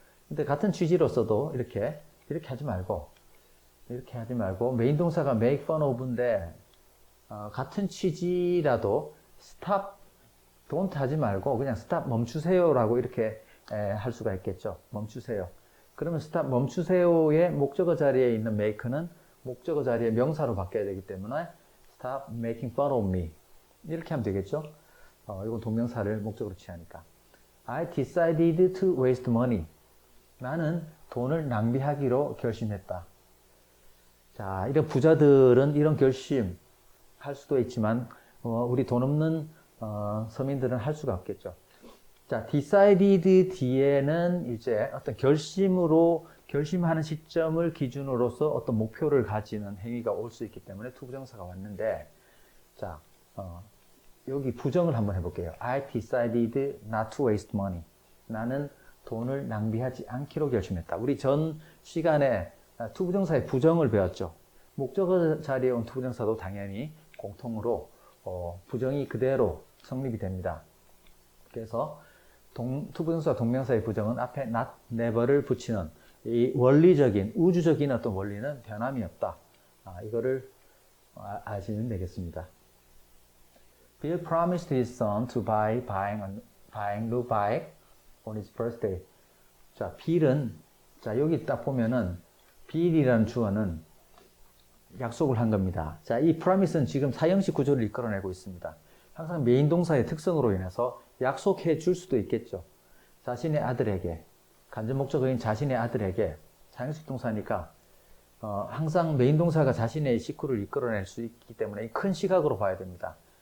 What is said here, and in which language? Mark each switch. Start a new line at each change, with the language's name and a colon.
Korean: 근데 같은 취지로서도 이렇게 하지 말고 메인 동사가 make fun of인데 같은 취지라도 stop, don't 하지 말고 그냥 stop 멈추세요라고 이렇게 할 수가 있겠죠. 멈추세요. 그러면 stop 멈추세요의 목적어 자리에 있는 make는 목적어 자리에 명사로 바뀌어야 되기 때문에
English: stop making fun of me
Korean: 이렇게 하면 되겠죠. 이건 동명사를 목적으로 취하니까.
English: I decided to waste money.
Korean: 나는 돈을 낭비하기로 결심했다. 자, 이런 부자들은 이런 결심 할 수도 있지만 우리 돈 없는 서민들은 할 수가 없겠죠. 자, decided 뒤에는 이제 어떤 결심하는 시점을 기준으로서 어떤 목표를 가지는 행위가 올 수 있기 때문에 투부정사가 왔는데, 자, 여기 부정을 한번 해볼게요.
English: I decided not to waste money.
Korean: 나는 돈을 낭비하지 않기로 결심했다. 우리 전 시간에 투부정사의 부정을 배웠죠. 목적어 자리에 온 투부정사도 당연히 공통으로 부정이 그대로 성립이 됩니다. 그래서 투부정사 동명사의 부정은 앞에 not, never를 붙이는 이 원리적인, 우주적인 어떤 원리는 변함이 없다. 이거를 아시면 되겠습니다.
English: Bill promised his son to buying new bike on his birthday.
Korean: 자, 빌은, 자, 여기 딱 보면은 빌이라는 주어는 약속을 한 겁니다. 자, 이 promise는 지금 사형식 구조를 이끌어내고 있습니다. 항상 메인 동사의 특성으로 인해서 약속해 줄 수도 있겠죠. 자신의 아들에게, 간접 목적어인 자신의 아들에게, 사형식 동사니까 항상 메인 동사가 자신의 식구를 이끌어낼 수 있기 때문에 큰 시각으로 봐야 됩니다.